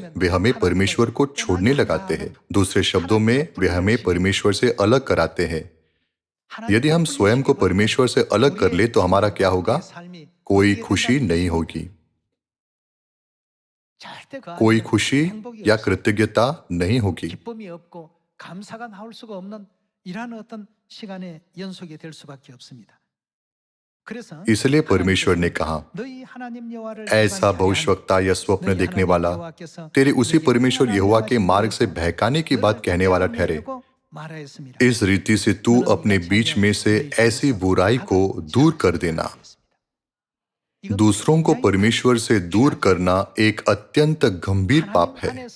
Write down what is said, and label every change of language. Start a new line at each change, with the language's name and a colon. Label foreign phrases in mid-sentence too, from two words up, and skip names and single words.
Hindi: वे हमें परमेश्वर को छोड़ने लगाते हैं। दूसरे शब्दों में, वे हमें परमेश्वर से अलग कराते हैं। यदि हम स्वयं को परमेश्वर से अलग कर ले तो हमारा क्या होगा? कोई खुशी नहीं होगी। कोई खुशी या कृतज्ञता नहीं होगी।
Korean: 감사가 나올 수가 없는 이러한 어떤 시간의 연속이 될 수밖에 없습니다. 그래서
Hindi: इसलिए परमेश्वर ने कहा,
Korean: 너희 하나님 여호와를
Hindi: ऐसा भविष्यवक्ता या स्वप्न देखने वाला तेरे उसी परमेश्वर यहोवा के मार्ग से बहकाने की बात कहने वाला ठहरे। इस रीति से तू अपने बीच में से ऐसी बुराई को दूर कर देना। दूसरों को परमेश्वर से दूर करना एक अत्यंत गंभीर पाप है।